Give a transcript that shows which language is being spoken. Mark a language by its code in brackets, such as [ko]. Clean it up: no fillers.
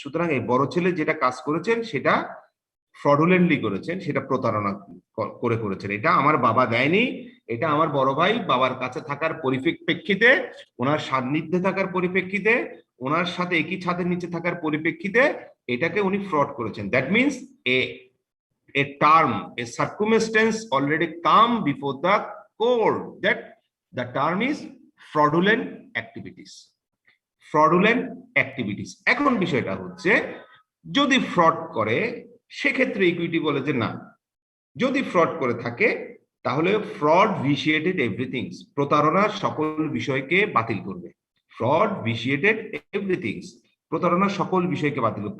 [bn] সুতরাং এই বড় ছেলে যেটা কাজ করেছেন সেটা ফ্রডুলেন্টলি করেছেন, সেটা প্রতারণা করে করেছেন। এটা আমার বাবা দেয়নি, এটা আমার বড় ভাই বাবার কাছে থাকার পরিপ্রেক্ষিতে, ওনার সান্নিধ্যে থাকার পরিপ্রেক্ষিতে, ওনার সাথে একই ছাদের নিচে থাকার পরিপ্রেক্ষিতে এটাকে উনি ফ্রড করেছেন। [en] That means a term, a circumstance already come before the court that the term is fraudulent activities. fraudulent activities. [bn] এখন বিষয়টা হচ্ছে যদি ফ্রড করে সেক্ষেত্রে ইকুইটি বলে যে না, যদি ফ্রড করে থাকে তাহলে ফ্রড ভিশিয়েটেড এভরিথিং, প্রতারণার সকল বিষয়কে বাতিল করবে। ফ্রড ভিশিয়েটেড এভরিথিং, প্রতারণার সকল বিষয়কে বাতিল করবে।